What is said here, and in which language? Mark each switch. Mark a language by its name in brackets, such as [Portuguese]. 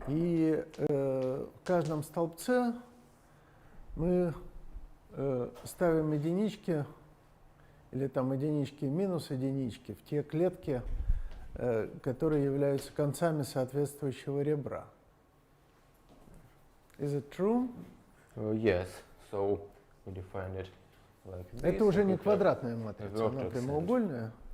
[Russian] И в каждом столбце мы ставим единички, или там единички минус единички, в те клетки, которые являются концами соответствующего ребра. [English] Is it true? Yes. So we define it like this. [Russian] Это уже не квадратная матрица, она прямоугольная.